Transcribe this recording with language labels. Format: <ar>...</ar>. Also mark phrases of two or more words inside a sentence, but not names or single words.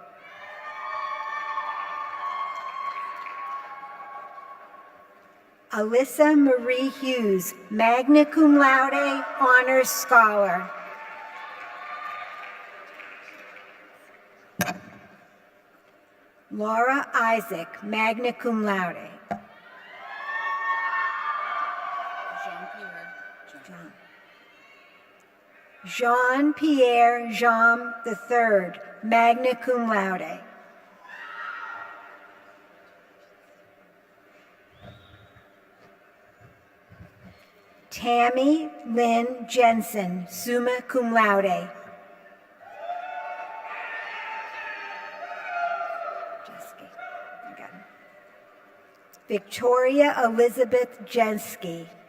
<en>Alyssa Marie Hughes,</en> <la>magna cum laude,</la> <en>honors scholar.</en> <la>Laura Isaac, magna cum laude.</la> <en>Jean-Pierre. Jean-Pierre Jean III,</en> <la>magna cum laude. Tammy Lynn Jensen, summa cum laude.</la> <en>Victoria Elizabeth Jensky.</en>